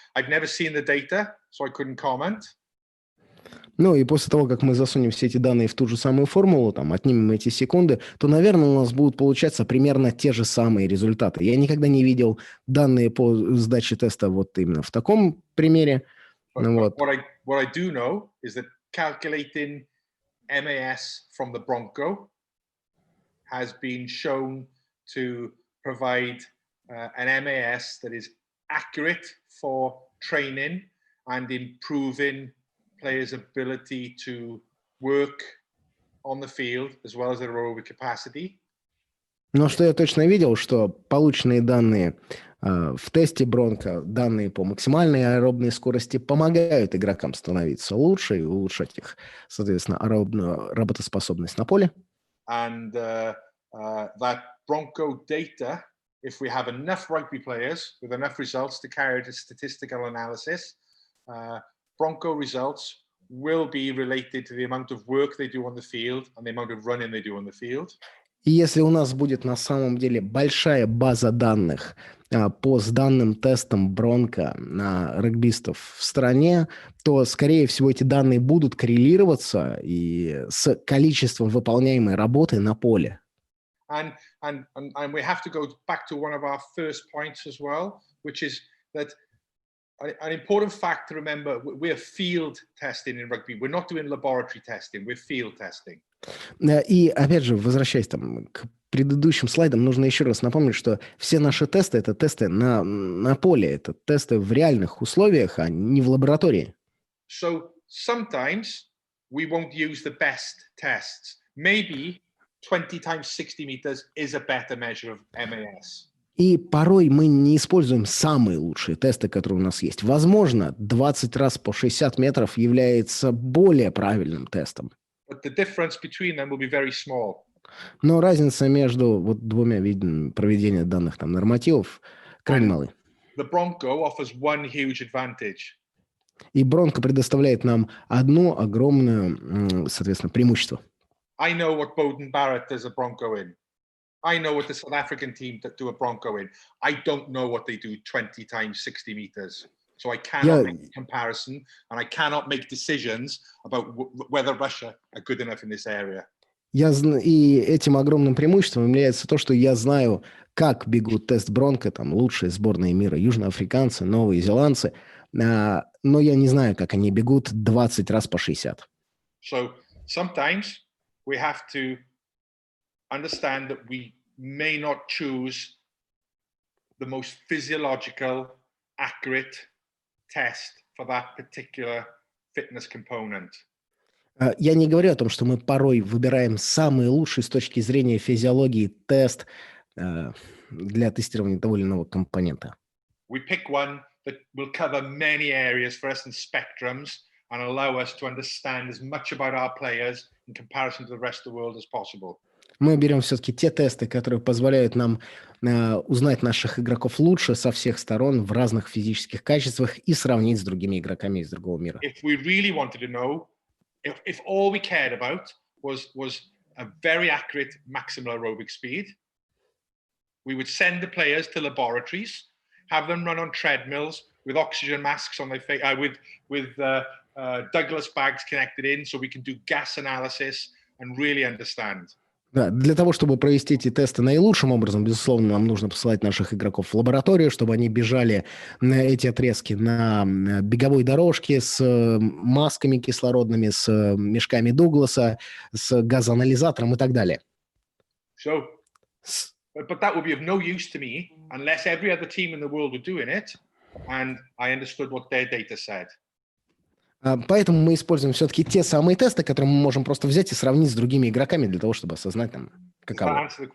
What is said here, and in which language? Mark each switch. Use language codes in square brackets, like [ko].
[en] I've never seen the data, so I couldn't comment. [ru] Ну и после того, как мы засунем все эти данные в ту же самую формулу, там, отнимем эти секунды, то, наверное, у нас будут получаться примерно те же самые результаты. Я никогда не видел данные по сдаче теста вот именно в таком примере. [en] But what I do know is that calculating MAS from the Bronco has been shown to provide an MAS that is accurate for training and improving players' ability to work on the field as well as their aerobic capacity. [ru] Но что я точно видел, что полученные данные в тесте Бронко, данные по максимальной аэробной скорости помогают игрокам становиться лучше и улучшать их, соответственно, аэробную работоспособность на поле. [en] And that Bronco data, if we have enough rugby players with enough results to carry out a statistical analysis, Bronco results will be related to the amount of work they do on the field and the amount of running they do on the field. [ru] И если у нас будет на самом деле большая база данных по сданным тестам Бронко на регбистов в стране, то, скорее всего, эти данные будут коррелироваться и с количеством выполняемой работы на поле. [en] And we have to go back to one of our first points as well, which is that an important fact to remember, we're field testing in rugby. We're not doing laboratory testing, we're field testing. [ru] И опять же, возвращаясь там к предыдущим слайдам, нужно еще раз напомнить, что все наши тесты – это тесты на поле, это тесты в реальных условиях, а не в лаборатории. [en] So sometimes we won't use the best tests. Maybe 20 times 60 meters is a better measure of MAS. [ru] И порой мы не используем самые лучшие тесты, которые у нас есть. Возможно, 20 раз по 60 метров является более правильным тестом. [en] But the difference between them will be very small. [ru] Но разница между вот двумя видами проведения данных там нормативов крайне малы. [en] The Bronco offers one huge advantage. [ru] И Бронко предоставляет нам одно огромное, соответственно, преимущество. [en] I know what Bowden Barrett does a Bronco in. I know what the South African team do a Bronco in. I don't know what they do 20 times 60 meters. So I cannot make a comparison, and I cannot make decisions about whether Russia are good enough in this area. [ru] И этим огромным преимуществом является то, что я знаю, как бегут тест Бронко, там лучшие сборные мира, южноафриканцы, новые зеландцы, но я не знаю, как они бегут 20 раз по 60. [en] So sometimes we have to understand that we may not choose the most physiological, accurate test for that particular fitness component. [ru] Я не говорю о том, что мы порой выбираем самый лучший с точки зрения физиологии тест для тестирования того или иного компонента. [en] We pick one that will cover many areas for us and spectrums and allow us to understand as much about our players in comparison to the rest of the world as possible. [ru] Мы берем все-таки те тесты, которые позволяют нам узнать наших игроков лучше со всех сторон в разных физических качествах и сравнить с другими игроками из другого мира. [en] If we really wanted to know, if all we cared about was a very accurate maximal aerobic speed, we would send the players to laboratories, have them run on treadmills with oxygen masks on their face, with Douglas bags connected in, so we can do gas analysis and really understand. [ru] Да, для того, чтобы провести эти тесты наилучшим образом, безусловно, нам нужно посылать наших игроков в лабораторию, чтобы они бежали на эти отрезки на беговой дорожке с масками кислородными, с мешками Дугласа, с газоанализатором и так далее. [en] So, but that would be of no use to me unless every other team in the world were doing it and I understood what their data said. [ru] Поэтому мы используем все-таки те самые тесты, которые мы можем просто взять и сравнить с другими игроками для того, чтобы осознать, там, каково.